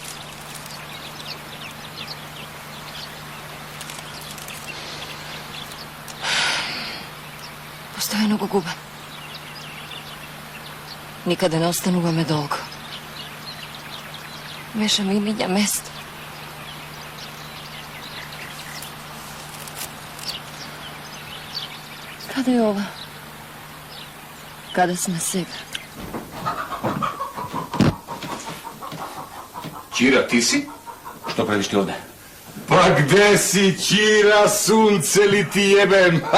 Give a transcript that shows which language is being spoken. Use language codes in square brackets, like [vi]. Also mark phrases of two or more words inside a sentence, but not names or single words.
[mk] Постојано го губам. Никаде не остануваме долго. Мешаме имиња место. [sr] Kada je ovo? [mk] Kada sme сега? [sr] Čira, ti si? Što praviš ti ovde? Pa gde si, Čira, sunce li ti jebem?